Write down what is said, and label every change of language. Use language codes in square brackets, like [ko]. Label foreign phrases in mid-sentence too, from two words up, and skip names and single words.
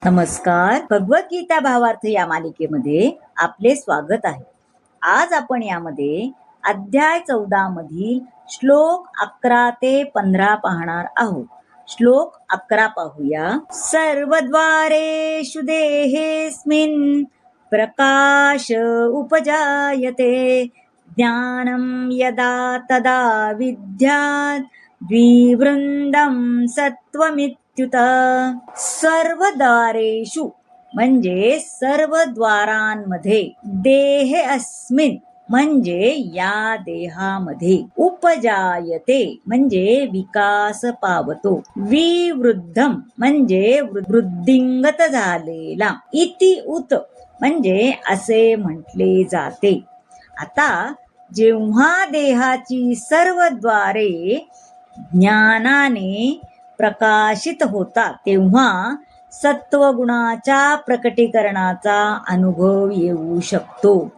[mr] नमस्कार. भगवद्गीता भावार्थ या मालिकेमध्ये आपले स्वागत आहे. आज आपण यामध्ये अध्याय 14 मधील श्लोक 11 ते 15 पाहणार आहोत. श्लोक 11 पाहूया. [sa] सर्वद्वारेषु देहेऽस्मिन् प्रकाश उपजायते ज्ञानं यदा तदा विद्यात् द्विवृंदं सत्वमित्युत. [mr] सर्वद्वारेषु म्हणजे सर्व द्वारांमध्ये, [sa] देह अस्मिन [mr] म्हणजे या देहामध्ये, उपजायते म्हणजे विकास पावतो, विवृद्धम म्हणजे वृद्धिंगत झालेला, [sa] इति उत [mr] म्हणजे असे म्हटले जाते. आता जेव्हा देहाची सर्व द्वारे ज्ञानाने प्रकाशित होतात तेव्हा सत्वगुणाच्या प्रकटीकरणाचा अनुभव येऊ शकतो.